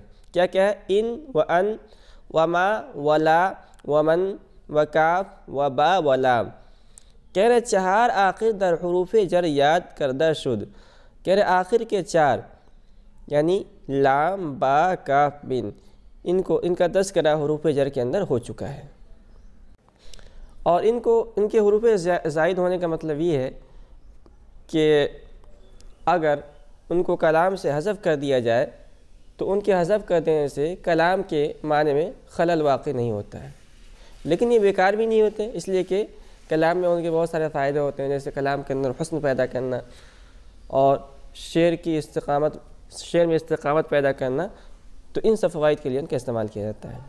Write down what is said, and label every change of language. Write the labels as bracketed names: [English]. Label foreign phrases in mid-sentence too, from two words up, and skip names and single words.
[Urdu] کیا ہے؟ ان و ان و ما و لا و من و کاف و با و لام۔ کہہ رہے 4 [Persian] آخر در حروف جر یاد کردہ شد، [Urdu] کہہ رہے آخر کے 4 یعنی لام، با، کاف، بن، ان کا تذکرہ حروف جر کے اندر ہو چکا ہے، اور ان کے حروف زائد ہونے کا مطلب یہ ہے کہ اگر ان کو کلام سے حذف کر دیا جائے تو ان کے حذف کر دینے سے کلام کے معنی میں خلل واقع نہیں ہوتا ہے، لیکن یہ بیکار بھی نہیں ہوتے، اس لیے کہ کلام میں ان کے بہت سارے فائدے ہوتے ہیں، جیسے کلام کے اندر حسن پیدا کرنا اور شعر میں استقامت پیدا کرنا، تو ان سب فوائد کے لیے ان کا استعمال کیا جاتا ہے۔